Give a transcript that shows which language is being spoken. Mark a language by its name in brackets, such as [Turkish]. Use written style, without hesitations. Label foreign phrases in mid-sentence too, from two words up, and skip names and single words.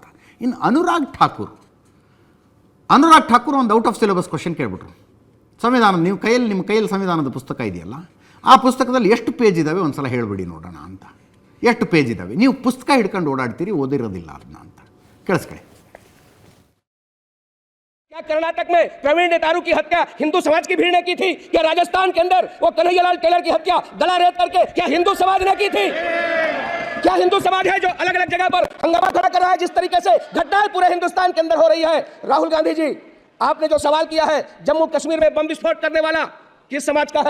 [Kannada] ಇನ್ನು ಅನುರಾಗ್ ಠಾಕೂರ್ ಒಂದು [English] out of syllabus question [Kannada] ಕೇಳ್ಬಿಟ್ರು. ಸಂವಿಧಾನ ನಿಮ್ಮ ಕೈಯಲ್ಲಿ ಸಂವಿಧಾನದ ಪುಸ್ತಕ ಇದೆಯಲ್ಲ, ಆ ಪುಸ್ತಕದಲ್ಲಿ ಎಷ್ಟು ಪೇಜ್ ಇದ್ದಾವೆ ಒಂದು ಸಲ ಹೇಳಿಬಿಡಿ ನೋಡೋಣ ಅಂತ. ಎಷ್ಟು ಪೇಜ್ ಇದ್ದಾವೆ? ನೀವು ಪುಸ್ತಕ ಹಿಡ್ಕೊಂಡು ಓಡಾಡ್ತೀರಿ, ಓದಿರೋದಿಲ್ಲ ಅದನ್ನ ಅಂತ. ಕೇಳಿಸ್ಕೊಳ್ಳಿ. [Hindi] क्या कर्नाटक में प्रवीण नेतारू की हत्या हिंदू समाज की भीड़ ने की थी? क्या राजस्थान के अंदर वो कन्हैयालाल टेलर की हत्या गला रेत करके क्या हिंदू समाज ने की थी? क्या हिंदू समाज है जो अलग अलग जगह पर हंगामा खड़ा कर रहा है? जिस तरीके से घटनाएं पूरे हिंदुस्तान के अंदर हो रही है। राहुल गांधी जी, आपने जो सवाल किया है, जम्मू कश्मीर में बम विस्फोट करने वाला किस समाज का है?